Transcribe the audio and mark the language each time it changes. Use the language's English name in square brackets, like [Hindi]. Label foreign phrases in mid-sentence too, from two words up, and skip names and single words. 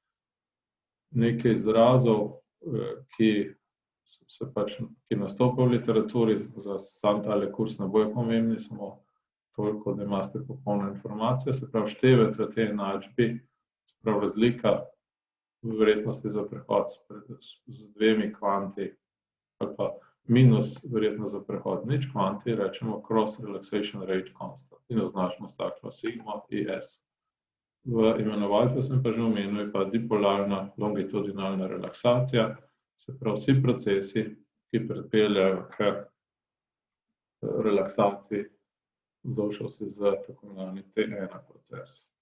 [Slovenian] Nekaj izrazov, ki nastopajo v literaturi, za sam tale kurs ne bojo pomembni, samo toliko, da imate popolno informacijo. Se pravi, števec v tej enačbi, se pravi razlika v verjetnosti za prehod z dvemi kvanti ali pa minus verjetnost za prehod nič kvanti, rečemo [English] cross relaxation rate constant [Slovenian] in označimo s takšno sigmo IS. V imenovalcu sem pa že omenil, pa dipolarna longitudinalna relaksacija, se pravi vsi procesi, ki pripeljejo k relaksaciji, zavšel si z tako imenovani T1 proces.